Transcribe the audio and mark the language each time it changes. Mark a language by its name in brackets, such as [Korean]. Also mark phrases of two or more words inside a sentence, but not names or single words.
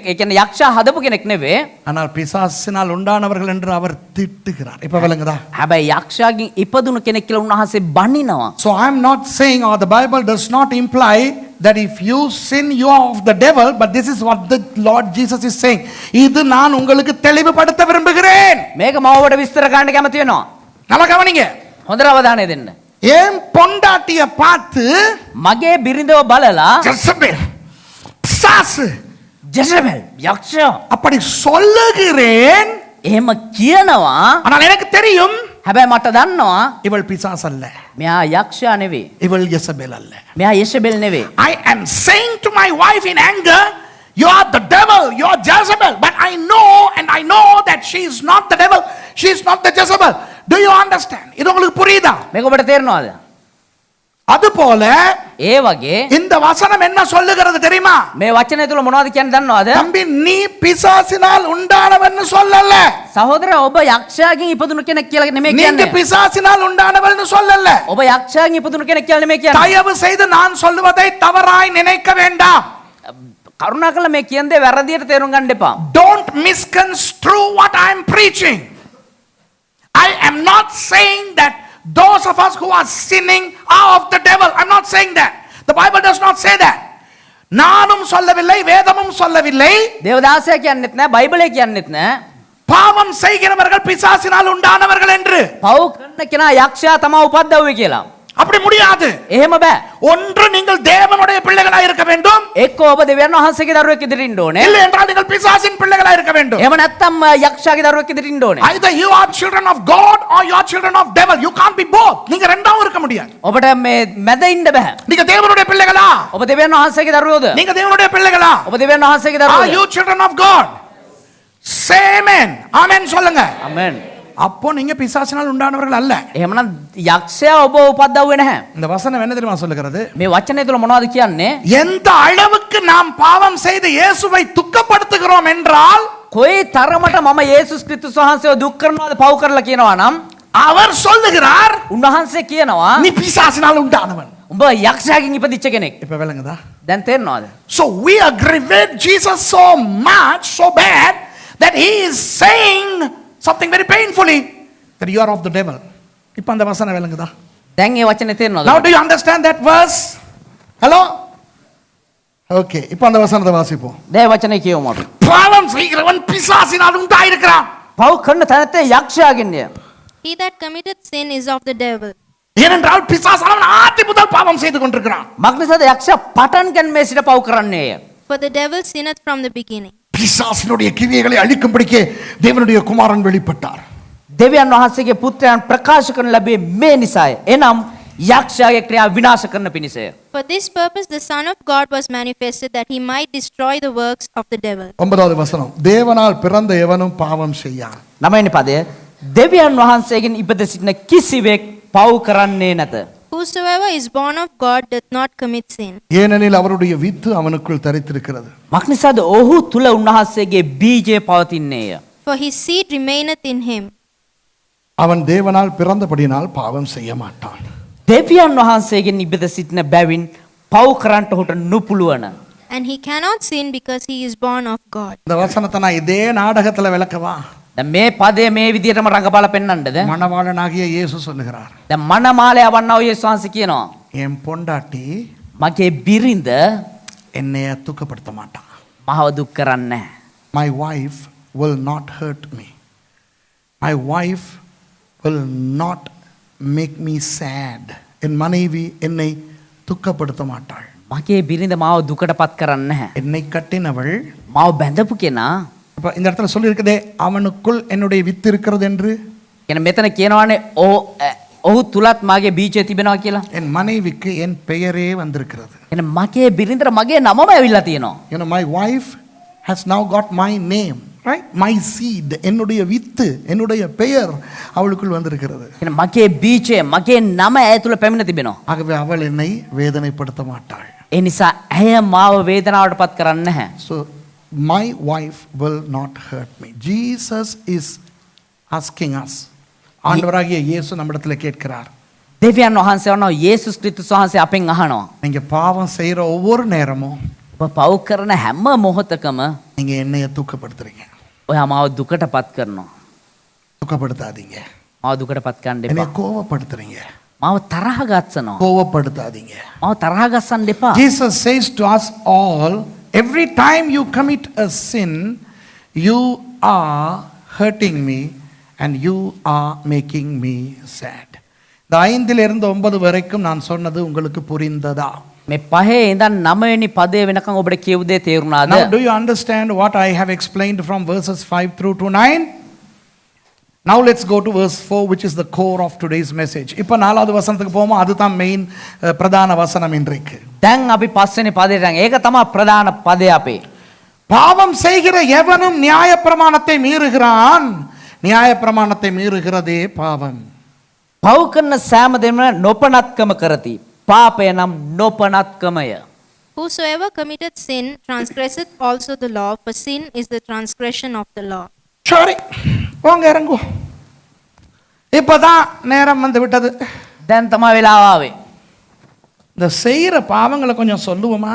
[Sinhala] ඒ කියන්නේ යක්ෂයා හදපු කෙනෙක් නෙවෙයි. [Tamil] ஆனால் பிசாசினால் உண்டானவர்கள் என்று அவர் திட்டுகிறார். இப்ப விளங்குதா? [Sinhala] හැබැයි යක්ෂයාගෙන් ඉපදුණු කෙනෙක් කියලා උන්වහන්සේ බනිනවා. [English] So I am not saying, or the Bible does not imply that if you sin you are of the devil, but this is what the Lord Jesus is saying. [Tamil] இது நான் உங்களுக்கு தெளிவுபடுத்த விரும்புகிறேன். [Sinhala] මේක මම ඔබට විස්තර කරන්න කැමති වෙනවා. [Tamil] நல்லா கவனிங்க. [Sinhala] හොඳට අවධානය දෙන්න. [Tamil] ஏன் பொண்டாட்டிய பார்த்து [Sinhala] මගේ බිරිඳව බලලා [Tamil] ஜெசபேல், பிசாசு [Sinhala] ජෙසබෙල් යක්ෂයා [Tamil] அப்படி சொல்லுகிறேன். [Sinhala] එහෙම කියනවා. [Tamil] ஆனால் எனக்கு தெரியும் [Sinhala] හැබැයි මට දන්නවා [Tamil] இவள் பிசாசு அல்ல, [Sinhala] මෙයා යක්ෂයා නෙවෙයි. [Tamil] இவள் யெசபேல் அல்ல. [Sinhala] මෙයා යෙසබෙල් නෙවෙයි. [English] I am saying to my wife in anger, you are the devil, you are Jezebel. But I know that she is not the devil, she is not the Jezebel. Do you understand? [Tamil] இது உங்களுக்கு புரியுதா? [Sinhala] මේක ඔබට තේරෙනවද? [Tamil] அதுபோல [Sinhala] ඒ වගේ [Tamil] இந்த வசனம் என்ன சொல்லுகிறது தெரியுமா? [Sinhala] මේ වචනය තුල මොනවද කියන්නේ දන්නවද? [Tamil] தம்பி நீ பிசாசினால் உண்டானவன்னு சொல்லல. [Sinhala] සහෝදර ඔබ යක්ෂයාගෙන් ඉපදුණු කෙනෙක් කියලා නෙමෙයි [Tamil] நீங்க [Sinhala] කියන්නේ. [Tamil] பிசாசினால் உண்டானவள்னு சொல்லல. [Sinhala] ඔබ යක්ෂයාගෙන් ඉපදුණු කෙනෙක් කියලා නෙමෙයි කියන්නේ. [Tamil] தயவு செய்து நான் சொல்லுவதை தவறாய் நினைக்க வேண்டாம். [Sinhala] කරුණාකරලා මේ කියන දේ වැරදියට තේරුම් ගන්න එපා. [English] Don't misconstrue what I am preaching. I am not saying that those of us who are sinning are of the devil. I'm not saying that. The Bible does not say that. [Tamil] நானும் சொல்லவில்லை, வேதமும் சொல்லவில்லை. [Sinhala] දේවදාසයා කියන්නෙත් නෑ, බයිබලය කියන්නෙත් නෑ. [Tamil] பாவம் செய்கிறவர்கள் பிசாசினால் உண்டானவர்கள் என்று. [Sinhala] පව් කරන කෙනා යක්ෂයා තමයි උපද්දවුවේ කියලා. [Tamil] அப்படி முடியாது. [Sinhala] එහෙම බෑ. [Tamil] ஒன்று நீங்கள் தேவனுடைய பிள்ளைகளாய் இருக்க வேண்டும். [Sinhala] එක්ක ඔබ දෙවියන් වහන්සේගේ දරුවෙක් ඉදිරියට ඉන්න ඕනේ. [Tamil] இல்லை என்றால் நீங்கள் பிசாசின் பிள்ளைகளாய் இருக்க வேண்டும். [Sinhala] එහෙම නැත්නම් යක්ෂයාගේ දරුවෙක් ඉදිරියට ඉන්න ඕනේ. [English] Either you are children of God or you are children of devil. You can't be both. [Tamil] நீங்க ரெண்டாவும் இருக்க முடியாது. [Sinhala] ඔබට මේ මැද ඉන්න බෑ. [Tamil] நீங்க தேவனுடைய பிள்ளைகளா? [Sinhala] ඔබ දෙවියන් වහන්සේගේ දරුවෝද? [Tamil] நீங்க தேவனுடைய பிள்ளைகளா? [Sinhala] ඔබ දෙවියන් වහන්සේගේ [English] Are [Sinhala] දරුවෝද? [English] you children of God? Say amen. Amen சொல்லுங்க. [Sinhala] ආමෙන්. [Tamil] அப்போ நீங்க பிசாசினால் உண்டானவர்கள் அல்ல. [Sinhala] එහෙමනම් යක්ෂයා ඔබ උපද්දවුවේ නැහැ. [Tamil] இந்த வசனம் என்ன தெரியுமா சொல்லுகிறது? [Sinhala] මේ වචනය තුල මොනවද කියන්නේ? [Tamil] எந்த அளவுக்கு நாம் பாவம் செய்து இயேசுவை துக்கப்படுத்துகிறோம் என்றால் [Sinhala] කොයි තරමට මම යේසුස් ක්‍රිස්තුස් වහන්සේව දුක් කරනවාද පව් කරලා කියනවා නම් [Tamil] அவர் சொல்லுகிறார் [Sinhala] උන්වහන්සේ කියනවා [Tamil] நீ பிசாசினால் உண்டானவன். [Sinhala] උඹ යක්ෂයාගෙන් ඉපදිච්ච කෙනෙක්. [Tamil] இப்ப விளங்குதா? [Sinhala] දැන් තේරෙනවද? [English] So we aggravate Jesus so much, so bad that he is saying something very painfully that you are of the devil. [Tamil] இப்ப அந்த வசனம் விளங்குதா? [Sinhala] දැන් ඒ වචනේ තේරෙනවද? [English] Now do you understand that verse? Hello? [Tamil] Okay, இப்ப அந்த வசனத்தை வாசிப்போம். [Sinhala] දැන් වචනේ කියවමු අපි. [Tamil] பாவம் செய்கிறவன் பிசாசினால் உண்டாயிருக்கிறான். [Sinhala] පව් කරන තැනත්තේ යක්ෂයාගෙන්ය. [English] He that committeth sin is of the devil. [Tamil] ஏனென்றால் பிசாசு அவன் ஆதி முதல் பாவம் செய்து கொண்டிருக்கிறான். [Sinhala] මක්නිසාද යක්ෂයා පටන් ගැනීමේ සිට පව් කරන්නේය. [English] For the devil sinneth from the beginning. [Tamil] பிசாசினுடைய கிரியைகளை அழிக்கும்படிக்கே தேவனுடைய குமாரன் வெளிப்பட்டார். [Sinhala] දෙවියන් වහන්සේගේ පුත්‍රයන් ප්‍රකාශ කරන ලැබේ මේ නිසාය. එනම් යක්ෂයාගේ ක්‍රියා විනාශ කරන පිණිසය. [English] For this purpose the Son of God was manifested, that he might destroy the works of the devil. [Tamil] 9வது வசனம் தேவனால் பிறந்த எவனும் பாவம் செய்யான். [Sinhala] 9වෙනි පදය දෙවියන් වහන්සේගෙන් ඉපද සිටින කිසිවෙක් පව් කරන්නේ නැත. [English] Whosoever is born of God doth not commit sin. [Tamil] ஏனெனில் அவருடைய வித்து அவனுக்குள் தரித்திருக்கிறது. [Sinhala] මක්නිසාද ඔහු තුල උන්වහන්සේගේ බීජය පවතින්නේය. [English] For his seed remaineth in him. [Tamil] அவன் தேவனால் பிறந்தபடியினால் பாவம் செய்ய மாட்டான். [Sinhala] දෙවියන් වහන්සේගෙන් ඉපද සිටින බැවින් පව් කරන්නට ඔහුට නුපුළුවන. [English] And he cannot sin because he is born of God. [Tamil] இந்த வசனத்தை நான் இதே நாடகத்துல விளக்கவா? [Sinhala] දැන් මේ පදය මේ විදිහටම රඟපාලා පෙන්වන්නද? [Tamil] மணவாளனாகிய இயேசு சொல்லுகிறார், [Sinhala] දැන් මනමාලය වන්නව යේසුස් වහන්සේ කියනවා [Tamil] என் பொண்டாட்டி [Sinhala] මගේ බිරිඳ [Tamil] என்னைய துக்கப்படுத்த மாட்டான். [Sinhala] මහව දුක් කරන්නේ නැහැ. [English] My wife will not hurt me. My wife will not make me sad. [Tamil] என் மனைவி என்னை துக்கப்படுத்த மாட்டாள். [Sinhala] මගේ බිරිඳ මාව දුකටපත් කරන්නේ නැහැ. [Tamil] என்னை கட்டினவள், [Sinhala] මාව බැඳපු කෙනා [Tamil] இப்ப இந்த இடத்துல சொல்லி இருக்குதே அவனுக்குள் என்னுடைய வித்து இருக்கிறது என்று. [Sinhala] කියන මෙතන කියනවානේ ඔහු තුලත් මාගේ බීජය තිබෙනවා කියලා. [Tamil] என் மனைவிக்கு என் பெயரே வந்திருக்கிறது. [Sinhala] එන මගේ බිරිඳට මගේ නමම ඇවිල්ලා තියෙනවා. [English] You know, my wife has now got my name, right? My seed, [Tamil] என்னுடைய வித்து, என்னுடைய பெயர் அவளுக்குள் வந்திருக்கிறது. [Sinhala] එන මගේ බීජය මගේ නම ඇය තුල පැමිණ තිබෙනවා. [Tamil] ஆகவே அவள் என்னை வேதனைப்படுத்த மாட்டாள். [Sinhala] ඒ නිසා ඇය මාව වේදනාවටපත් කරන්නේ නැහැ. [English] So my wife will not hurt me. Jesus is asking us. [Tamil] ஆண்டவராகிய இயேசு நம்மிடத்துல கேட்கிறார், [Sinhala] දෙවියන් වහන්සේ වනවා යේසුස් ක්‍රිස්තුස් වහන්සේ අපෙන් අහනවා. [Tamil] நீங்க பாவம் செய்யற ஒவ்வொரு நேரமும் [Sinhala] ඔබ පව් කරන හැම මොහොතකම [Tamil] நீங்க என்னைய தூக்கப்படுத்துறீங்க. [Sinhala] ඔයා මාව දුකටපත් කරනවා. [Tamil] துக்கப்படுத்தாதீங்க. [Sinhala] මාව දුකටපත් කරන්න [Tamil] என்னைய [Sinhala] එපා. [Tamil] கோவப்படுத்துறீங்க. [Sinhala] මාව තරහ ගස්සනවා. [Tamil] கோவப்படுத்தாதீங்க. [Sinhala] මාව තරහ ගස්සන්න එපා. [English] Jesus says to us all, every time you commit a sin, you are hurting me and you are making me sad. [Tamil] இந்த 5 இருந்து 9 வரைக்கும் நான் சொன்னது உங்களுக்கு புரிந்ததா? [Sinhala] මේ 5 ඉඳන් 9 වෙනි පදේ වෙනකන් ඔබට කියු දේ තේරුණාද? [English] Now do you understand what I have explained from verses 5 through to 9? Now let's go to verse 4, which is the core of today's message. [Tamil] இப்போ 4வது வசனத்துக்கு போவோம். அதுதான் மெயின் பிரதான வசனம் இன்றைக்கு. [Sinhala] දැන් අපි 5 වෙනි පදේට යන්. ඒක තමයි ප්‍රධාන පදේ අපේ. [Tamil] பாவம் செய்கிற எவனும் நியாயப்பிரமாணத்தை மீறுகிறான், நியாயப்பிரமாணத்தை மீறுகிறதே பாவம். [Sinhala] පව් කරන සෑම දෙම නොපනත්කම කරති. පාපය නම් නොපනත්කමය. [English] Whosoever committeth sin transgresseth also the law, for sin is the transgression of the law. [Tamil] சரி வாங்க இறங்குவோம். இப்பதான் நேரம் வந்து விட்டது. [Sinhala] දැන් තමයි වෙලාව ආවේ. [Tamil] இந்த செய்யற பாவங்களை கொஞ்சம் சொல்லுவோமா?